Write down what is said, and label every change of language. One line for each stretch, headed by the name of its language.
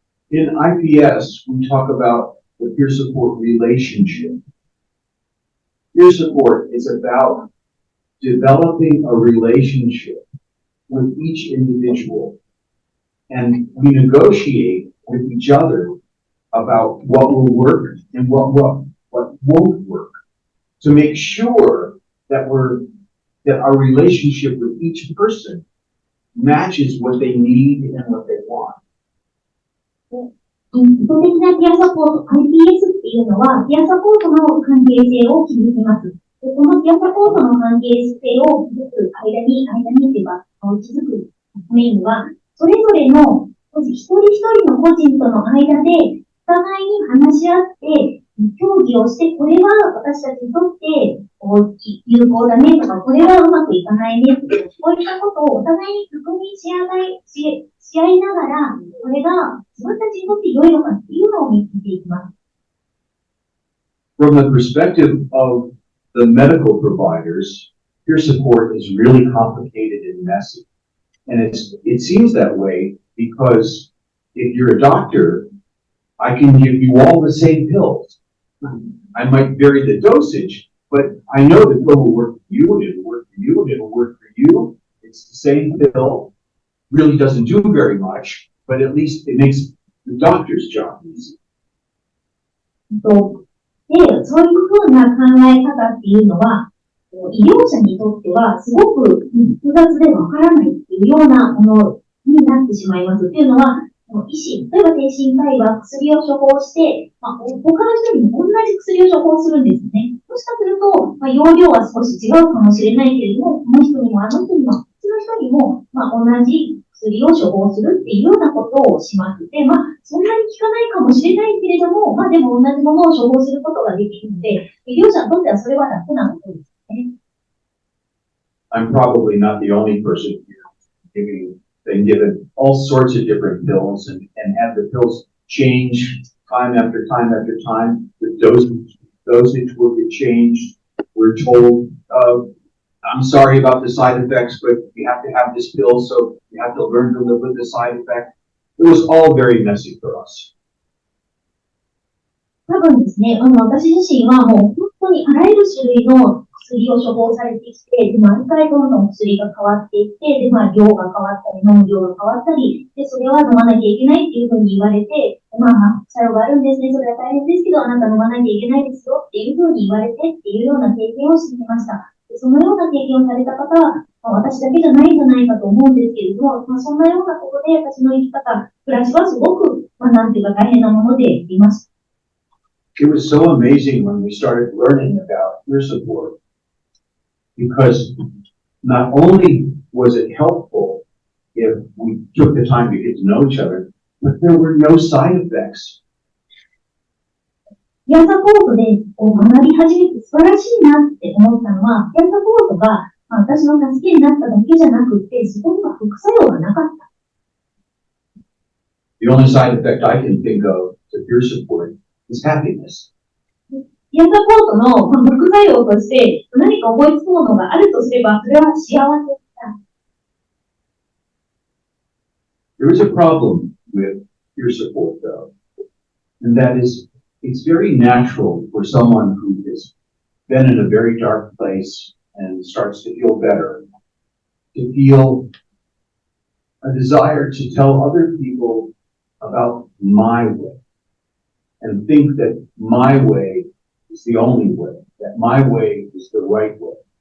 English: In IPS, we talk about the peer support relationship. Peer support is about developing a relationship with each individual, and we negotiate with each other about what will work and what won't work to make sure that our relationship with each person matches what they need and what they want.
Japanese: 意図的なピアサポート、IPS っていうのは、ピアサポートの関係性を築きます。でこのピアサポートの関係性を築く間にというか、築くためには、それぞれの一人一人の個人との間で、お互いに話し合って、協議をして、これは私たちにとって有効だねとか、これはうまくいかないねとか、こういったことをお互いに確認し合いながら、これが自分たちにとって良いのかっていうのを見つけていきます。
English: From the perspective of the medical providers, peer support is really complicated and messy. And it seems that way because if you're a doctor, I can give you all the same pills. I might vary the dosage, but I know the pill will work for you, and it'll work for you, and it'll work for you. It's the same pill. Really doesn't do very much, but at least it makes the doctor's job easy.
Japanese: で、そういうふうな考え方っていうのは、医療者にとってはすごく複雑でわからないっていうようなものになってしまいます。っていうのは、医師、例えば精神科医は薬を処方して、他の人にも同じ薬を処方するんですね。もしかすると、容量は少し違うかもしれないけれども、この人にもあの人にも、こっちの人にも、同じ薬を処方するっていうようなことをします。で、そんなに効かないかもしれないけれども、でも同じものを処方することができるので、医療者にとってはそれは楽なことですね。
English: I'm probably not the only person here been given all sorts of different pills and have the pills change time after time after time. The dosage will get changed. We're told I'm sorry about the side effects, but you have to have this pill, so you have to learn to live with the side effect. It was all very messy for us.
Japanese: 多分ですね、私自身はもう本当にあらゆる種類の薬を処方されてきて、で、毎回どんどん薬が変わっていって、で、量が変わったり、飲む量が変わったり、で、それは飲まなきゃいけないっていうふうに言われて、作用があるんですね、それは大変ですけど、あなた飲まなきゃいけないですよっていうふうに言われてっていうような経験をしてきました。で、そのような経験をされた方は、私だけじゃないんじゃないかと思うんですけれども、そんなようなことで私の生き方、暮らしはすごく、なんていうか大変なものでありました。
English: It was so amazing when we started learning about peer support, because not only was it helpful if we took the time to get to know each other, but there were no side effects.
Japanese: ピアサポートで学び始めて素晴らしいなって思ったのは、ピアサポートが私の助けになっただけじゃなくて、そこには副作用がなかった。
English: The only side effect I can think of to peer support is happiness.
Japanese: ピアサポートの副作用として何か思いつくものがあるとすれば、それは幸せだ。
English: There is a problem with peer support, though, and that is it's very natural for someone who has been in a very dark place and starts to feel better to feel a desire to tell other people about my way and think that my way is the only way, that my way is the right way.